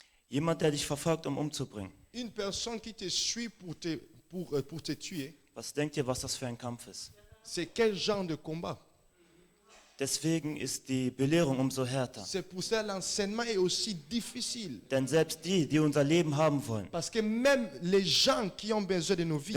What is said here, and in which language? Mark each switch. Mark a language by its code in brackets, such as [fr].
[de] Jemand, der dich verfolgt, um umzubringen. [fr] une personne qui te suit pour te tuer, [de] Was denkt ihr, was das für ein Kampf ist? [fr] c'est quel genre de combat? [de] Deswegen ist die Belehrung umso härter. [fr] C'est pour ça que l'enseignement est aussi difficile. [de] Denn selbst die, die unser Leben haben wollen, [fr] Parce que même les gens qui ont besoin de nos vies,